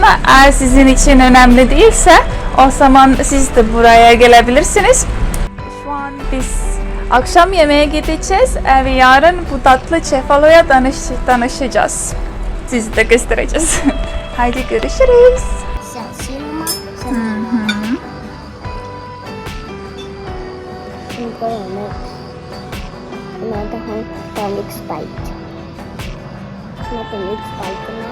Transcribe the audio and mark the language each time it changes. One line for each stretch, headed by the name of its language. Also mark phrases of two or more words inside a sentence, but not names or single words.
Turkish: Eğer sizin için önemli değilse o zaman siz de buraya gelebilirsiniz. Şu an biz akşam yemeğe gideceğiz ve yarın bu tatlı Cefalu'ya tanışacağız. Sizi de göstereceğiz. Haydi görüşürüz.
Finnish: Silma. Mä tähän, tää on yksi paikka. Mä teen yksi paikka.